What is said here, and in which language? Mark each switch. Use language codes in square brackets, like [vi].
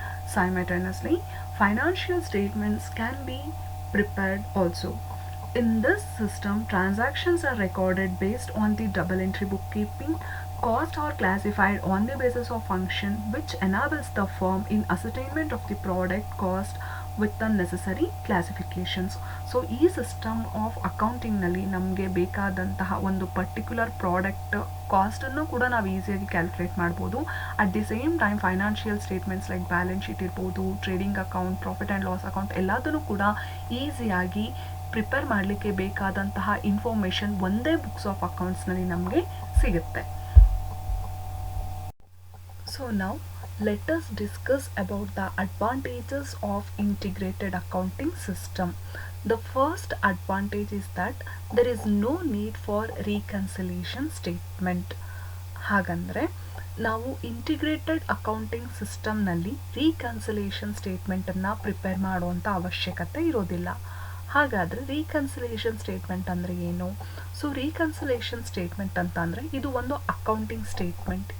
[en] Simultaneously, financial statements can be prepared also. In this system, transactions are recorded based on the double entry bookkeeping. Costs are classified on the basis of function, which enables the firm in ascertainment of the product cost with the necessary classifications. [kn] So ಈ system of ಅಕೌಂಟಿಂಗ್ನಲ್ಲಿ ನಮಗೆ ಬೇಕಾದಂತಹ ಒಂದು particular product ಕಾಸ್ಟನ್ನು ಕೂಡ ನಾವು ಈಸಿಯಾಗಿ calculate ಮಾಡ್ಬೋದು. [en] at the same time [kn] financial statements like balance sheet ಇರ್ಬೋದು, trading account, profit and loss account ಎಲ್ಲದನ್ನು ಕೂಡ ಈಸಿಯಾಗಿ ಪ್ರಿಪೇರ್ ಮಾಡಲಿಕ್ಕೆ ಬೇಕಾದಂತಹ ಇನ್ಫಾರ್ಮೇಷನ್ ಒಂದೇ ಬುಕ್ಸ್ ಆಫ್ ಅಕೌಂಟ್ಸ್ನಲ್ಲಿ ನಮಗೆ ಸಿಗುತ್ತೆ. [en] So now let us discuss about the advantages of integrated accounting system. The first advantage is that there is no need for reconciliation statement. [kn] ಹಾಗಂದರೆ ನಾವು integrated accounting ಸಿಸ್ಟಮ್ನಲ್ಲಿ ರೀಕನ್ಸಿಲೇಷನ್ ಸ್ಟೇಟ್ಮೆಂಟನ್ನು prepare ಮಾಡುವಂಥ ಅವಶ್ಯಕತೆ ಇರೋದಿಲ್ಲ. ಹಾಗಾದರೆ ರೀಕನ್ಸಿಲೇಷನ್ ಸ್ಟೇಟ್ಮೆಂಟ್ ಅಂದರೆ ಏನು? ಸೊ ರೀಕನ್ಸಿಲೇಷನ್ ಸ್ಟೇಟ್ಮೆಂಟ್ ಅಂತ ಅಂದರೆ ಇದು ಒಂದು ಅಕೌಂಟಿಂಗ್ ಸ್ಟೇಟ್ಮೆಂಟ್.